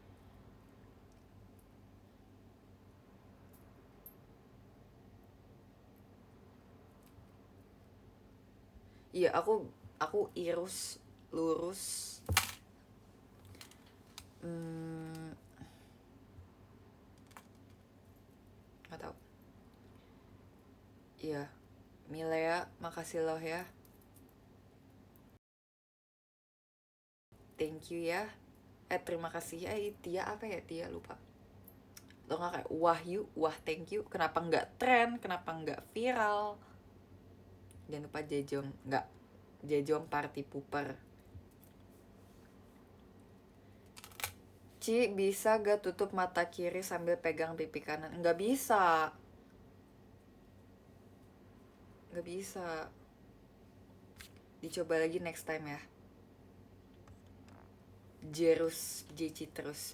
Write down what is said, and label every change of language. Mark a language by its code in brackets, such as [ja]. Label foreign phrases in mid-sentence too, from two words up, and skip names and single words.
[id] Iya, aku irus lurus. Nggak tahu. Iya, Milea, makasih loh ya. [en] Thank you [id] ya. Terima kasih ya. Tia apa ya? Tia lupa. Atau nggak kayak Wahyu, wah [en] thank you. [id] Kenapa nggak tren? Kenapa nggak viral? Jangan lupa Jejong [en] party pooper. [id] Ci, bisa gak tutup mata kiri sambil pegang pipi kanan? Nggak bisa. Dicoba lagi [en] next time [id] ya. Jerus terus.